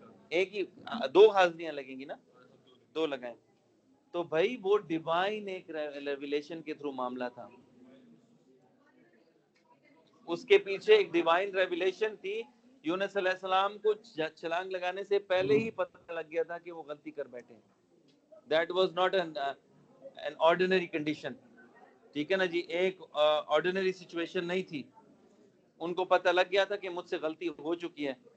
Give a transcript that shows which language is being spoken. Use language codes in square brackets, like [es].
[ur] ایک ہی 2 حاضریاں لگیں گی نا, 2 لگائیں. تو بھائی وہ ڈیوائن ایک ریویلیشن کے تھرو معاملہ تھا, اس کے پیچھے ایک ڈیوائن ریویلیشن تھی. یونس علیہ السلام کو چھلانگ لگانے سے پہلے ہی پتہ لگ گیا تھا کہ وہ غلطی کر بیٹھے. [en] That was not an ordinary condition. [ur] ٹھیک ہے نا جی, ایک آرڈینری سچویشن نہیں تھی. ان کو پتہ لگ گیا تھا کہ مجھ سے غلطی ہو چکی ہے.